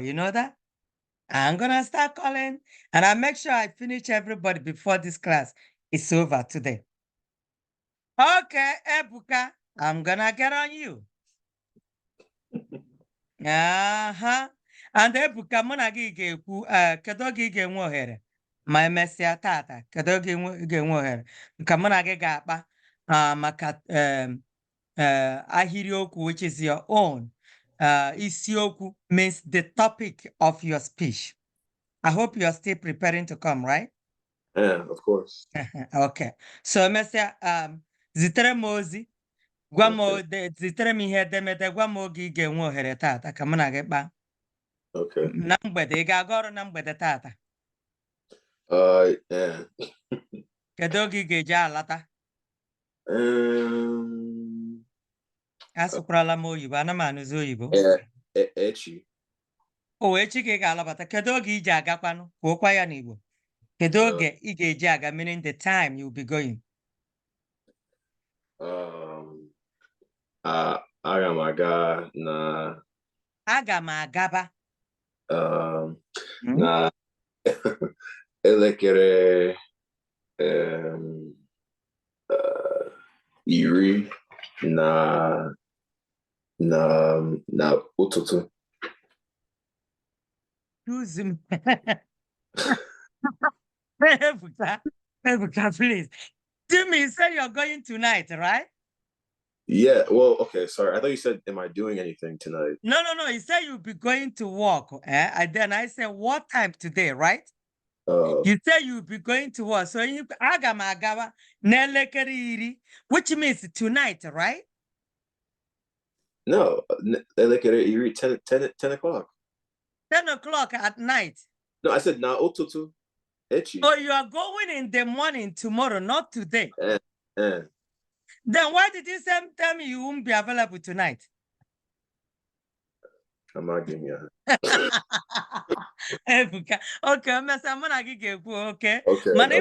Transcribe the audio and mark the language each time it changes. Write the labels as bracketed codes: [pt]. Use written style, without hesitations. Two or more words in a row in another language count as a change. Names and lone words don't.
[en] You know that? I'm going to start calling, and I'll make sure I finish everybody before this class is over today. Okay, Ebuka, I'm going to get on you. Uh-huh. [ig] And Ebuka, mụ na gị ga-ekwu, kedu oge ị ga-enwe ohere ma emesịa tata, kedu oge ị ga-enwe ohere nke mụ na gị ga-akpa maka ahịrịokwu, [en] which is your own. Isiokwu means the topic of your speech. I hope you're still preparing to come, right? Yeah, of course. Okay. [ig] So emesịa, zitere m ozi, gwa m zitere m ihe edemede, gwa m oge ị ga-enwe ohere tata ka mụ na gị kpaa. [en] Okay. [ig] Na mgbede, ị ga-aga ọrụ na mgbede tata? [en] Yeah. [ig] Kedu oge ị ga-eji alata? Asụkwala m oyibo, ana m anụzi oyibo. Echi. O echi ka ị ga-alabata. Kedu oge ị ji agakwanụ? Kwuokwa ya n'Igbo. Kedu oge ị ga-eji aga, [en] meaning the time you'll be going? [ig] Aga m aga na. Aga m agaba. Na elekere iri na ụtụtụ. [en] Excuse me. Ebuka, please. Timmy, you said you're going tonight, right? Yeah, well, okay, sorry. I thought you said, am I doing anything tonight? No. You said you'll be going to work. And then I said, what time today, right? You said you'll be going to work. So you [ig] aga m agaba n'elekere iri, [en] which means tonight, right? No, [ig] elekere iri, 10 o'clock. [en] 10 o'clock at night. No, I said [ig] na ụtụtụ. Echi. [en] So you are going in the morning tomorrow, not today. Then why did you tell me you won't be available tonight? I'm not giving you. Okay, okay. Okay.